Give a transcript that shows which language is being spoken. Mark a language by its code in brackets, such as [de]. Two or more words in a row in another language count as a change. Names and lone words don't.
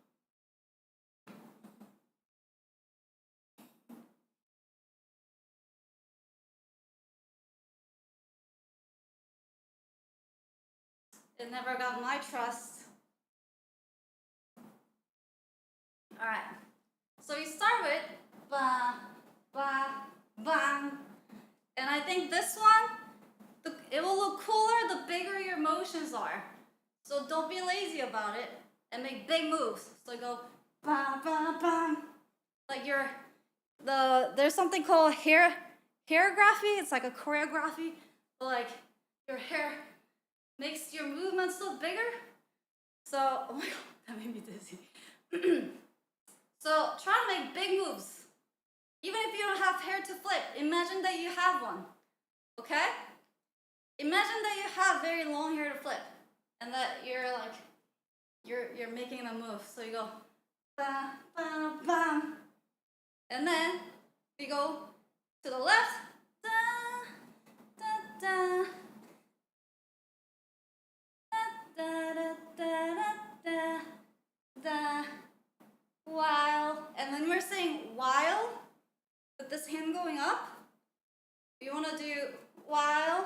[en] It never got my trust. Alright. So we start with ba, ba, bang. And I think this one, it will look cooler the bigger your motions are. So don't be lazy about it and make big moves. So go ba, ba, bang. Like there's something called hairography. It's like a choreography. But like your hair makes your movements look bigger. So, oh my god, that made me dizzy. So try to make big moves. Even if you don't have hair to flip, imagine that you have one. Okay? Imagine that you have very long hair to flip. And that you're like, you're making a move. So you go, ba, ba, ba. And then we go to the left, da, da, da. Da, da, da, da, da, da. While, and then we're saying while, with this hand going up, you want to do while.